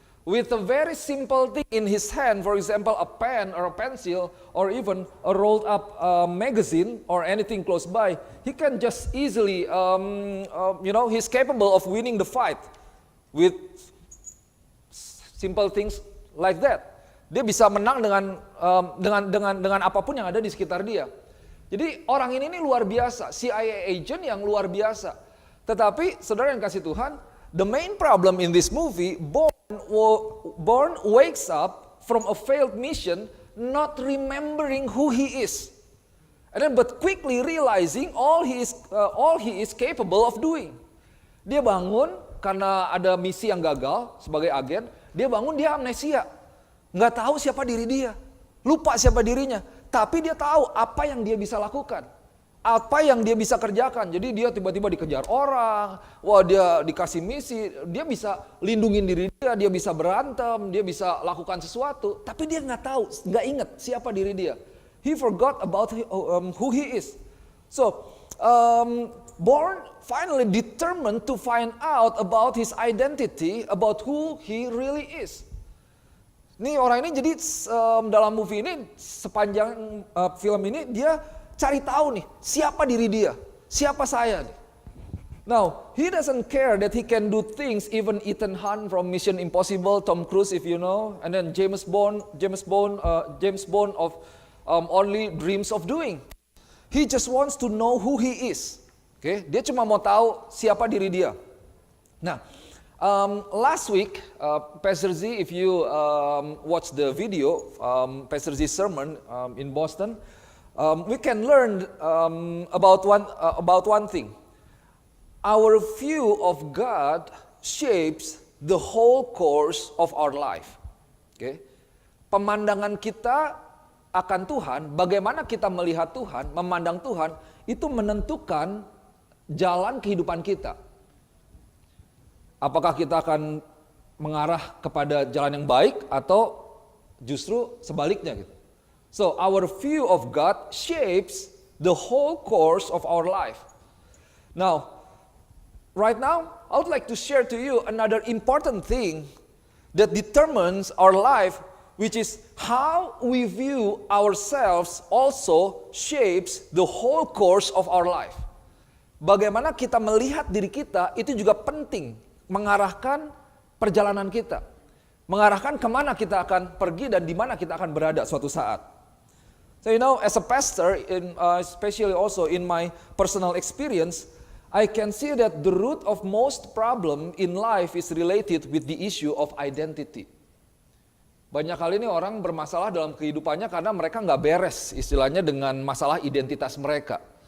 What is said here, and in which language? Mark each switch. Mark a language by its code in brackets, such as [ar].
[en] With a very simple thing in his hand, for example, a pen or a pencil, or even a rolled up magazine or anything close by, he can just easily, he's capable of winning the fight with simple things like that. [id] Dia bisa menang dengan apapun yang ada di sekitar dia. Jadi orang ini luar biasa, CIA agent yang luar biasa. Tetapi saudara yang kasih Tuhan, [en] the main problem in this movie, Bourne wakes up from a failed mission, not remembering who he is, but quickly realizing all he is capable of doing. [id] Dia bangun karena ada misi yang gagal sebagai agen. Dia bangun, dia amnesia, nggak tahu siapa diri dia, lupa siapa dirinya. tapi dia tahu apa yang dia bisa lakukan. Apa yang dia bisa kerjakan. Jadi dia tiba-tiba dikejar orang, wah dia dikasih misi, dia bisa lindungin diri dia bisa berantem, dia bisa lakukan sesuatu. Tapi dia nggak tahu, nggak ingat siapa diri dia. [en] He forgot about who he is. So, Bourne finally determined to find out about his identity, about who he really is. [id] Nih orang ini jadi dalam movie ini, sepanjang film ini dia cari tahu nih, siapa diri dia, siapa saya nih. [en] Now, he doesn't care that he can do things, even Ethan Hunt from Mission Impossible, Tom Cruise if you know, and then James Bond of Only Dreams of Doing. He just wants to know who he is. Okay? [id] Dia cuma mau tahu siapa diri dia. [en] Nah, last week, Pastor Z, if you watch the video, Pastor Z's sermon in Boston, we can learn about one thing. Our view of God shapes the whole course of our life. [id] Okay? Pemandangan kita akan Tuhan, bagaimana kita melihat Tuhan, memandang Tuhan, itu menentukan jalan kehidupan kita. Apakah kita akan mengarah kepada jalan yang baik atau justru sebaliknya gitu. [en] So our view of God shapes the whole course of our life. Now, right now, I would like to share to you another important thing that determines our life, which is how we view ourselves also shapes the whole course of our life. [id] Bagaimana kita melihat diri kita itu juga penting mengarahkan perjalanan kita. Mengarahkan kemana kita akan pergi dan di mana kita akan berada suatu saat. [en] So you know, as a pastor, especially also in my personal experience, I can see that the root of most problem in life is related with the issue of identity. [id] Banyak kali ini orang bermasalah dalam kehidupannya karena mereka nggak beres istilahnya dengan masalah identitas mereka.